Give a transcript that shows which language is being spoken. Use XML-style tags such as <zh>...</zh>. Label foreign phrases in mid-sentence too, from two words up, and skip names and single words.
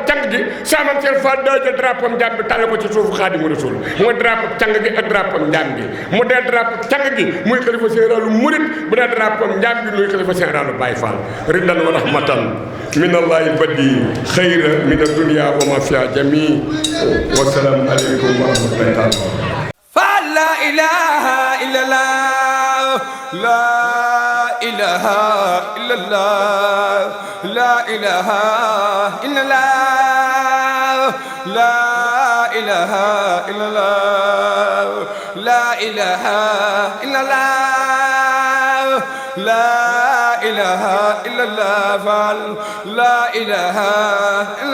<wo>càng gi Saamam Cheikh Fall daa jël drapeau njaam bi tàllal ko ci suufu Xaadimu Rasuul mooy drapeau càng gi ak drapeau njaam bi mu dee drapeau càng gi muy xalifa généralu murit bu dee drapeau njaam bi muy xalifa généralu Baye Fall</wo> <ar>رضى ورحمة من الله بادي خيرا من الدنيا وما فيها جميعا والسلام عليكم ورحمة الله تعالى لا إله إلا الله لا إله إله إلا الله لا إله إلا الله لا إله إلا الله لا إله إلا الله لا إله إلا الله فعل لا إله إلا</ar>